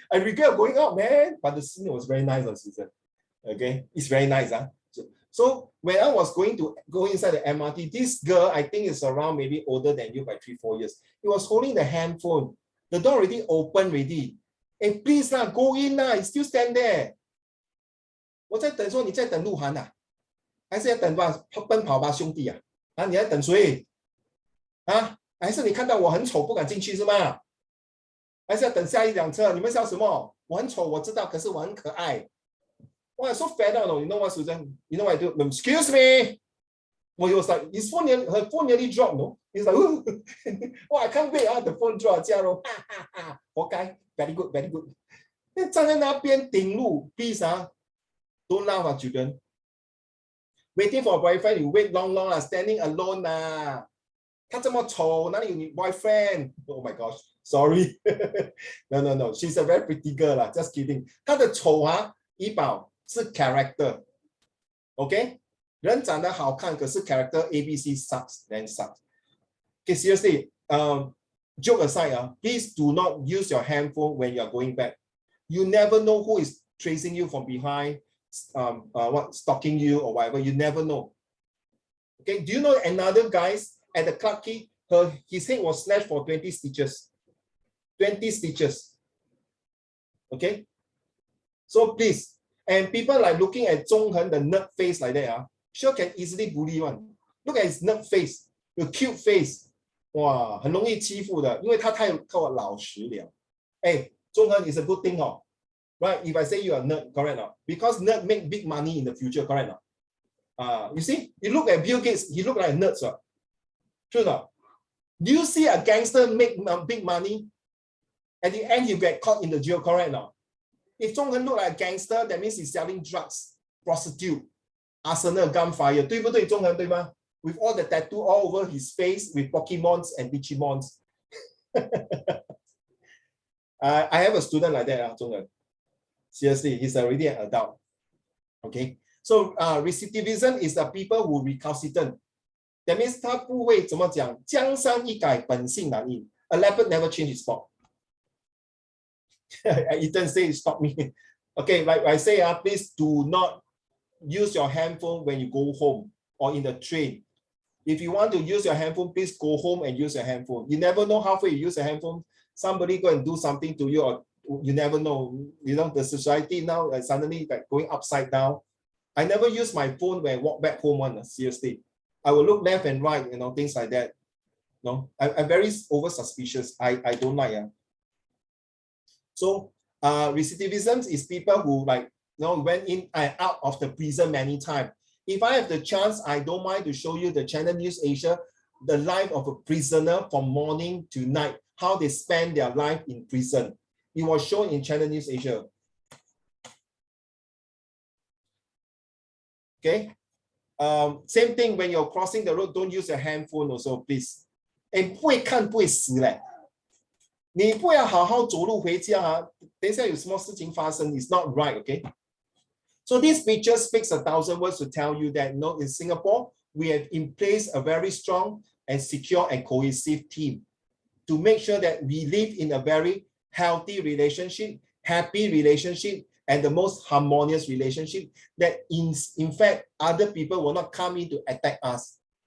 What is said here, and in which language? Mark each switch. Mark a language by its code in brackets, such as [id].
[en] I regret going up, man. But the scene was very nice, Susan. Okay, it's very nice. So when I was going inside the MRT, this girl, I think is around maybe older than you by 3-4 years. He was holding the handphone. The door already open already. Hey, please go in you still stand there. [zh] 我在等说你在等鹿晗啊，还是要等吧奔跑吧兄弟啊？你在等谁？还是你看到我很丑不敢进去是吗？还是要等下一辆车？你们笑什么？我很丑我知道，可是我很可爱。 [en] Wow, so fed up. You know what, Susan? You know what I do? Excuse me. Well, he was like, her phone nearly dropped. No, he's like, oh, I can't wait. The phone dropped. [zh] 活该 [en] very good, very good. [zh] 站在那边顶路 [en] please don't laugh children. Waiting for a boyfriend, you wait long, standing alone [zh] 他这么丑，哪里有你 [en] boyfriend? Oh my gosh, sorry. No. She's a very pretty girl just kidding. [zh] 她的丑怡宝是 character, OK? 人长得好看，可是 [en] character ABC sucks, then sucks. Okay, seriously, joke aside, please do not use your handphone when you're going back. You never know who is tracing you from behind, stalking you or whatever. You never know. Okay, do you know another guys at the Clarke Quay, his head was slashed for 20 stitches. 20 stitches. Okay? So please, and people like looking at Zhong Hen, the nerd face like that, sure can easily bully one. Look at his nerd face, the cute face. [zh] 哇，很容易欺负的，因为他太老实了。 [en] Zhong Hen is a good thing, right? If I say you are nerd, correct not? Because nerd make big money in the future, correct not? You see, you look at Bill Gates, he look like a nerd, sir. True not? Do you see a gangster make big money? At the end, you get caught in the jail, correct now? If Zhong Hen look like a gangster, that means he's selling drugs, prostitute, arsenal, gunfire. [zh] 对不对，Zhong Hen，对吗？ [en] With all the tattoo all over his face with Pokemons and Digimons. I have a student like that, Zhong Hen. Seriously, he's already an adult. Okay, so recidivism is the people who recalcitrant. That means [zh] 他不会怎么讲，江山易改，本性难移。 [en] A leopard never change his spot. Ethan say stop me. Okay, like I say, please do not use your handphone when you go home or in the train. If you want to use your handphone, please go home and use your handphone. You never know halfway you use your handphone, somebody go and do something to you, or you never know. You know, the society now suddenly like going upside down. I never use my phone when I walk back home. Seriously, I will look left and right, things like that. No, I'm very over suspicious. I don't like. So recidivism is people who went in and out of the prison many times. If I have the chance, I don't mind to show you the Channel News Asia, the life of a prisoner from morning to night, how they spend their life in prison. It was shown in Channel News Asia. Okay, Same thing when you're crossing the road, don't use your handphone also, please. [zh] And 不会看不会死嘞。你不要好好走路回家啊，等一下有什么事情发生 ， [en] it's not right, okay? So this picture speaks 1,000 words to tell you that, in Singapore, we have in place a very strong and secure and cohesive team to make sure that we live in a very healthy relationship, happy relationship, and the most harmonious relationship that in fact, other people will not come in to attack us.